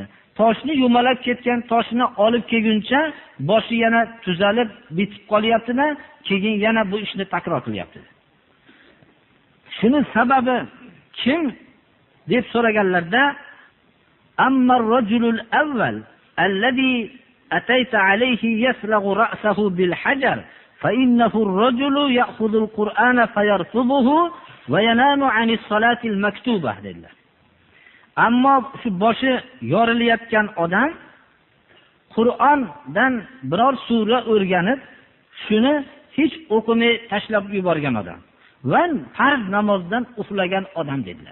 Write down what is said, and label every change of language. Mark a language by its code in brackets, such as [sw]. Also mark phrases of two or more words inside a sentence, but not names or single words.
[uz] Toshni yumalab ketgan toshni olib kelguncha boshi yana tuzalib bitib qolyapti-da, keyin yana bu ishni takror qilyapti. Shuni sababi kim deb so'raganlarda, [ar] أما الرجل الأول الذي أتيت عليه يثلغ رأسه بالحجر فإنه الرجل يأخذ القرآن فيرفضه وينام عن الصلاة المكتوبة [uz] dedilar. Ammo shu boshi yorilayotgan odam Qur'ondan biror sura o'rganib, shuni hech o'qimay tashlab yuborgan odam va farz namozdan uxlagan odam dedilar.